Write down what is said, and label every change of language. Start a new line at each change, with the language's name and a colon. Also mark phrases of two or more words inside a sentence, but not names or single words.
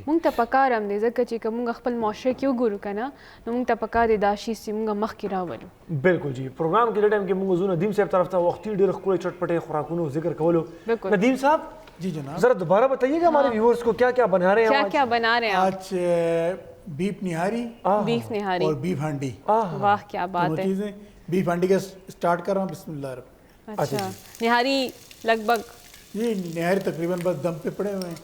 Pashto: مونږ ته پکار هم دی ځکه چې که مونږ خپل معاشره کې وګورو که نه نو مونږ ته پکار دی دا شي چې مونږ مخکې راولو. بالکل جی, پروګرام کې دې ټایم کې مونږ ځو ندیم صاحب طرف ته وختي ډېر ښکلي چټپټې خوراکونو ذکر کولو. ندیم صاحب
Urdu: جی جناب, ذرا دوبارہ بتائیے گا ہمارے ویورز کو کیا کیا بنا رہے ہیں, کیا بنا رہے ہیں آج؟ بیف نہاری اور بیف ہانڈی. واہ کیا بات ہے. بیف ہانڈی کا اسٹارٹ کر رہا ہوں,
Arabic: بسم اللہ الرحمن.
Urdu: اچھا نہاری لگ بھگ یہ نہاری تقریباً بس دم پہ پڑے ہوئے ہیں.